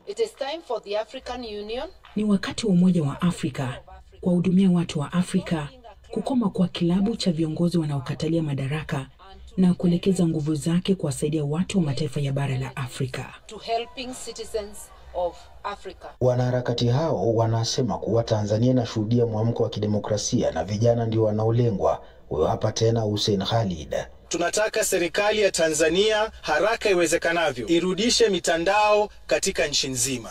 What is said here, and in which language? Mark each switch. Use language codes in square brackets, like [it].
[en] It is time for the African Union. [sw] Ni wakati wa Umoja wa Afrika kuwahudumia watu wa Afrika, kukoma kwa kilabu cha viongozi wanaokatalia madaraka na kuelekeza nguvu zake kuwasaidia watu wa mataifa ya bara la Afrika. [en] To helping citizens of Africa. [sw] Wanaharakati hao wanasema kuwa Tanzania inashuhudia mwamko wa kidemokrasia na vijana ndio wanaolengwa. Huyo hapa tena Hussein Khalid. Tunataka serikali ya Tanzania haraka iwezekanavyo irudishe mitandao katika nchi nzima.